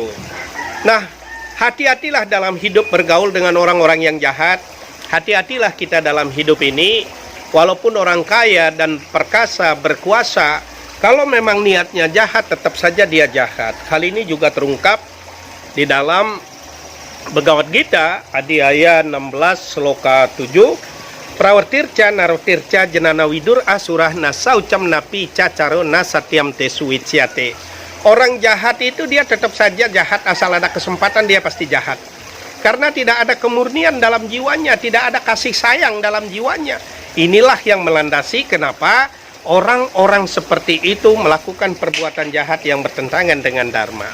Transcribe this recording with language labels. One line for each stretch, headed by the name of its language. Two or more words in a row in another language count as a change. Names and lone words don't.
Indonesian: Nah, hati-hatilah dalam hidup bergaul dengan orang-orang yang jahat. Hati-hatilah kita dalam hidup ini, walaupun orang kaya dan perkasa berkuasa, kalau memang niatnya jahat, tetap saja dia jahat. Hal ini juga terungkap di dalam Bhagavad Gita, Adhyaya 16, Sloka 7.
Sanskrit: Prawartirca narotirca jenana widur asurah nasaucam napi cacaro nasatyam tesu wicyate.
Indonesian: Orang jahat itu dia tetap saja jahat, asal ada kesempatan dia pasti jahat. Karena tidak ada kemurnian dalam jiwanya, tidak ada kasih sayang dalam jiwanya. Inilah yang melandasi kenapa orang-orang seperti itu melakukan perbuatan jahat yang bertentangan dengan Dharma.